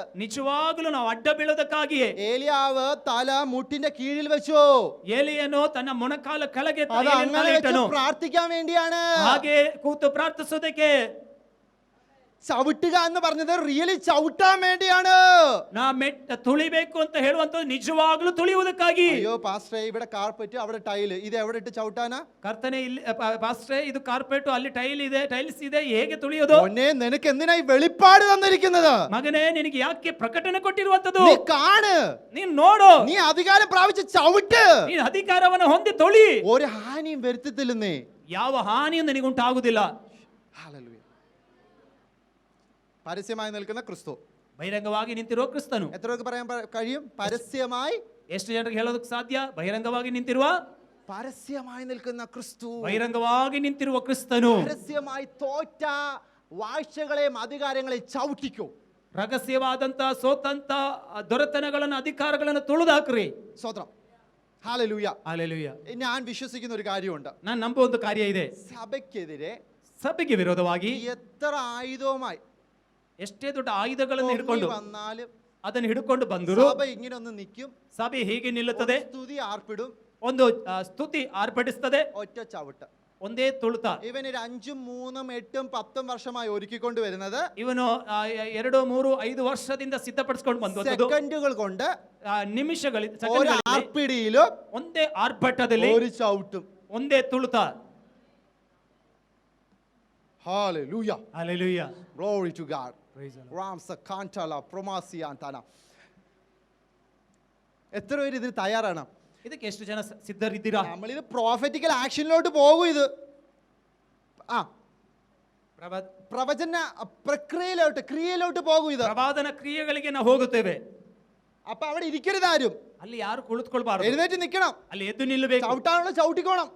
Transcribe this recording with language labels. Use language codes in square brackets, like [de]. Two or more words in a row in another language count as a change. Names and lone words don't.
[kn] ನಿಜವಾಗಲೂ ನಾವು ಅಡ್ಡ ಬೀಳೋದಕ್ಕಾಗಿಯೇ. [ml] ഏലിയാവ് തല മുട്ടിന്റെ കീഴിൽ വെച്ചു. [kn] ಏಲಿಯನು ತನ್ನ ಮೊಣಕಾಲ ಕೆಳಗೆ [ml] പ്രാർത്ഥിക്കാൻ വേണ്ടിയാണ്. [kn] ಹಾಗೆ ಕೂತು ಪ್ರಾರ್ಥಿಸೋದಕ್ಕೆ. [ml] ചവിട്ടുക എന്ന് പറഞ്ഞത് റിയലി ചവിട്ടാൻ വേണ്ടിയാണ്. [kn] ನಾ ತುಳಿಬೇಕು ಅಂತ ಹೇಳುವಂತದ್ದು ನಿಜವಾಗ್ಲೂ ತುಳಿಯುವುದಕ್ಕಾಗಿ. [ml] അയ്യോ പാസ്റ്ററേ, ഇവിടെ കാർപ്പറ്റ് അവിടെ ടൈല്, ഇത് എവിടെ ഇട്ട് ചവിട്ടാനാ? [kn] ಕರ್ತನೆ, ಇಲ್ಲಿ ಪಾಸ್ಟ್ರೇ ಇದು ಕಾರ್ಪೆಟ್, ಅಲ್ಲಿ ಟೈಲ್ಸ್ ಇದೆ, ಹೇಗೆ ತುಳಿಯೋದು? [ml] മോനെ, നിനക്ക് എന്തിനായി വെളിപ്പാട് തന്നിരിക്കുന്നത്? [kn] ಮಗನೇ, ನಿನಗೆ ಯಾಕೆ ಪ್ರಕಟಣೆ ಕೊಟ್ಟಿರುವಂತದ್ದು? [ml] നീ കാണ്, [kn] ನೀನ್ ನೋಡು, [ml] നീ അധികാരം പ്രാപിച്ച് ചവിട്ട്. [kn] ನೀನ್ ಅಧಿಕಾರವನ್ನು ಹೊಂದಿ ತೊಳಿ. [ml] ഒരു ഹാനിയും വരുത്തത്തില്ലെന്നേ. [kn] ಯಾವ ಹಾನಿಯೂ ನಿನಗುಂಟಾಗುವುದಿಲ್ಲ. [ml] ഹല്ലേലൂയ. പരസ്യമായി നിൽക്കുന്ന ക്രിസ്തു, [kn] ಬಹಿರಂಗವಾಗಿ ನಿಂತಿರುವ ಕ್ರಿಸ್ತನು. [ml] എത്ര പേർക്ക് പറയാൻ കഴിയും? പരസ്യമായി. [kn] ಎಷ್ಟು ಜನರಿಗೆ ಹೇಳೋದಕ್ಕೆ ಸಾಧ್ಯ? ಬಹಿರಂಗವಾಗಿ ನಿಂತಿರುವ, [ml] പരസ്യമായി നിൽക്കുന്ന ക്രിസ്തു, [kn] ಬಹಿರಂಗವಾಗಿ ನಿಂತಿರುವ ಕ್ರಿಸ್ತನು. [ml] പരസ്യമായി തോറ്റ വാഴ്ചകളെയും അധികാരങ്ങളെയും ചവിട്ടിക്കോ. [kn] ರಹಸ್ಯವಾದಂತ ಸೋತಂತ ದೊರೆತನಗಳನ್ನು, ಅಧಿಕಾರಗಳನ್ನು ತುಳಿದಾಕ್ರಿ. [ml] സ്തോത്രം. ഹല്ലേലൂയ. [kn] ಹಲ್ಲೆಲೂಯಾ. [ml] ഞാൻ വിശ്വസിക്കുന്ന ഒരു കാര്യമുണ്ട്. [kn] ನಾನು ನಂಬುವ ಒಂದು ಕಾರ್ಯ ಇದೆ. [ml] സഭയ്ക്കെതിരെ, [kn] ಸಭೆಗೆ ವಿರೋಧವಾಗಿ [ml] എത്ര ആയുധവുമായി, [kn] ಎಷ್ಟೇ ದೊಡ್ಡ ಆಯುಧಗಳನ್ನು ಹಿಡ್ಕೊಂಡು [ml] വന്നാലും [kn] ಅದನ್ನು ಹಿಡ್ಕೊಂಡು ಬಂದರು, [ml] സഭ ഇങ്ങനെ ഒന്ന് നിൽക്കും. [kn] ಸಭೆ ಹೀಗೆ ನಿಲ್ಲುತ್ತದೆ. [ml] സ്തുതി ആർപ്പിടും, [kn] ಒಂದು ಸ್ತುತಿ ಆರ್ಭಟಿಸ್ತದೆ, [ml] ഒറ്റ ചവിട്ട്. [kn] ಒಂದೇ ತುಳಿತ. [ml] ഇവൻ 5, 3, 8, 10 വർഷമായി ഒരുക്കിക്കൊണ്ട് വരുന്നത്, [kn] ಇವನು 2, 3, 5 ವರ್ಷದಿಂದ ಸಿದ್ಧಪಡಿಸಿಕೊಂಡು ಬಂದದ್ದು, [ml] സെക്കൻഡുകൾ കൊണ്ട്, [kn] ನಿಮಿಷಗಳಲ್ಲಿ, [ml] ആർപ്പിടിയിലും [kn] ಒಂದೇ ಆರ್ಭಟದಲ್ಲಿ, [ml] ഒരു ചവിട്ടും, [kn] ಒಂದೇ ತುಳಿತ. [ml] ഹല്ലേലൂയ. [kn] ಹಲ್ಲೆಲೂಯಾ. [en] Glory to God. Praise the Lord. Ramsa Kantala Promasiantana. [ml] എത്ര പേര് ഇതിന് തയ്യാറാണ്? [kn] ಇದಕ್ಕೆ ಎಷ್ಟು ಜನ ಸಿದ್ಧರಿದ್ದೀರಾ? [ml] നമ്മളിത് [en] prophetical action [ml] പോകും. ഇത് പ്രവചന പ്രക്രിയയിലോട്ട്, ക്രിയയിലോട്ട് പോകും. ഇത് [kn] ಪ್ರವಾದನ ಕ್ರಿಯೆಗಳಿಗೆ ನಾವು ಹೋಗುತ್ತೇವೆ. [ml] അപ്പൊ അവിടെ ഇരിക്കരുത് ആരും. [kn] ಅಲ್ಲಿ ಯಾರು ಕುಳಿತುಕೊಳ್ಬಾರದು, [ml] എഴുന്നേറ്റ് നിൽക്കണം. [kn] ಅಲ್ಲಿ ಎದ್ದು ನಿಲ್ಲಬೇಕು. [ml] ചവിട്ടാനുള്ള ചവിട്ടിക്കോണം.